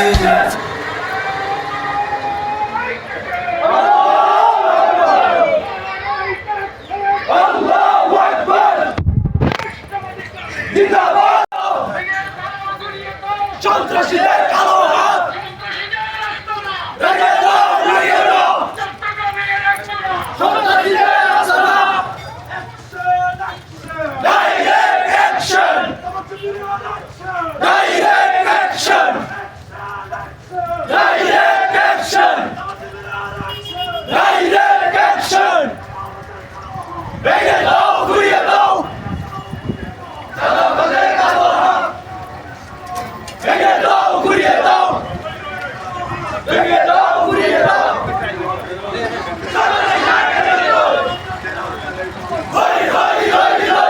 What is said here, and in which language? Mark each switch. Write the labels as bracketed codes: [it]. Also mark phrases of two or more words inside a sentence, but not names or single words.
[bn] সন্ত্রাসীদের কালো হাত ভেঙে দাও, ভেঙে দাও। সন্ত্রাসীদের আস্তানা। [en] Direct action. Direct action. Direct action. Direct action. [bn] ভেঙে দাও, ঘুরিয়ে দাও। চাঁদাবাজের কালো হাত ভেঙে দাও, ঘুরিয়ে দাও। ভেঙে দাও, ঘুরিয়ে দাও। হই হই হই হই।